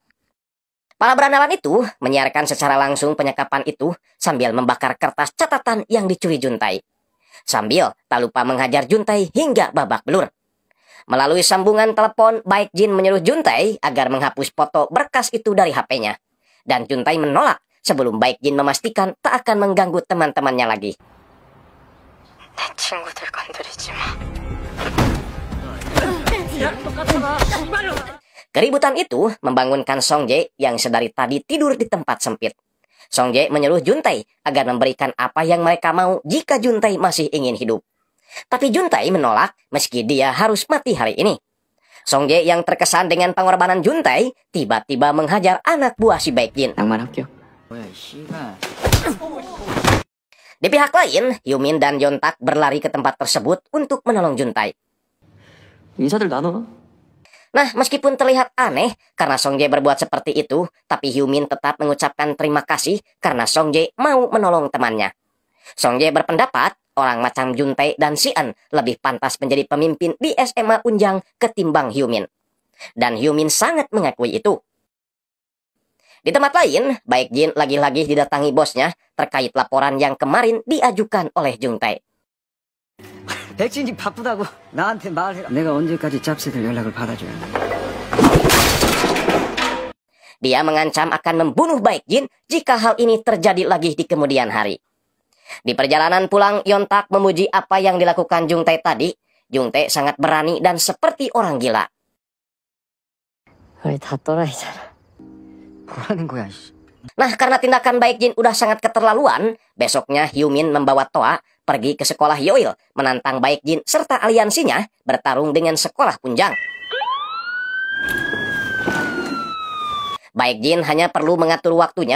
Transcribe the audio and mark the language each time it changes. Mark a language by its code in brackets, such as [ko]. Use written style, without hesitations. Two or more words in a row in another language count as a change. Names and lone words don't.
[id] Para berandalan itu menyiarkan secara langsung penyekapan itu sambil membakar kertas catatan yang dicuri Juntae. Sambil tak lupa menghajar Juntae hingga babak belur. Melalui sambungan telepon, Baekjin menyuruh Juntae agar menghapus foto berkas itu dari HP-nya. Dan Juntae menolak sebelum Baekjin memastikan tak akan mengganggu teman-temannya lagi. [ko] 내 친구들 건드리지 마. [id] Keributan itu membangunkan Songjae yang sedari tadi tidur di tempat sempit. Songjae menyuruh Juntae agar memberikan apa yang mereka mau jika Juntae masih ingin hidup. Tapi Juntae menolak meski dia harus mati hari ini. Songjae yang terkesan dengan pengorbanan Juntae tiba-tiba menghajar anak buah si Baekjin. [ko] 낭만할게요. [id] Di pihak lain, Hyumin dan Yontak berlari ke tempat tersebut untuk menolong Juntae. [ko] 인사들 나눠. [id] Nah, meskipun terlihat aneh karena Songjae berbuat seperti itu, tapi Hyumin tetap mengucapkan terima kasih karena Songjae mau menolong temannya. Songjae berpendapat orang macam Juntae dan Si-eun lebih pantas menjadi pemimpin di SMA Unjang ketimbang Hyumin. Dan Hyumin sangat mengakui itu. Di tempat lain, Baekjin lagi-lagi didatangi bosnya terkait laporan yang kemarin diajukan oleh Juntae. [ko] 백진이 바쁘다고 나한테 말해라. 내가 언제까지 짭새들 연락을 받아줘야 돼. [id] Dia mengancam akan membunuh Baekjin jika hal ini terjadi lagi di kemudian hari. Di perjalanan pulang, Yontak memuji apa yang dilakukan Jungtae tadi. Jungtae sangat berani dan seperti orang gila. [ko] 우리 다 또라이잖아. 뭐라는 거야, 씨. [id] Nah, karena tindakan Baekjin udah sangat keterlaluan, besoknya Hyumin membawa Toa pergi ke sekolah Yoil, menantang Baekjin serta aliansinya bertarung dengan sekolah Punjang. Baekjin hanya perlu mengatur waktunya.